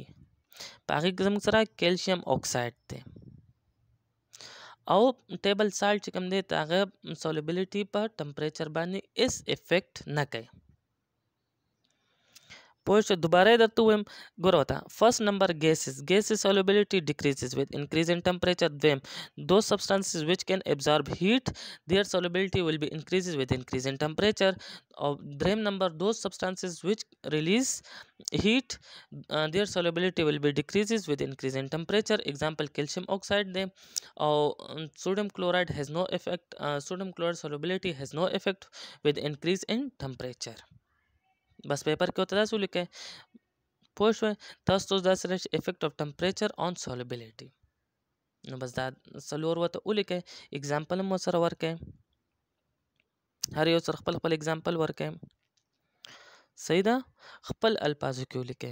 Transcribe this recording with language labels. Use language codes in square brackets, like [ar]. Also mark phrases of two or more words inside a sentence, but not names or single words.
[ps] په هغې کې زموږ سره کیلشیم اکساید دی او ټیبل سالټ چې کوم دی د هغه سولبیلیټي په ټمپریچر باندې اس افیکټ نه کوي. پوه شو؟ دوباره درته ووایم، ګوره ورته [en] first number gases solubility decreases with increase in temperature. دویم those substances which can absorb heat their solubility will be increases with increase in temperature. [ps] او دریم نمبر [en] those substances which release heat their solubility will be decreases with increase in temperature. example calcium oxide دی او sodium chloride has no effect. sodium chloride solubility has no effect with increase in temperature. [ps] بس پیپر کې ورته داسې ولیکئ. پوه شوئ؟ تاسو داسې راشي [en] effect of temperature on solubility. [ps] نو بس دا څلور ورته ولیکئ، اګزامپل هم ورسره ورکئ، هر یو سره خپل خپل اګزامپل ورکئ. صحیح ده؟ خپل الفاظو کې ولیکئ.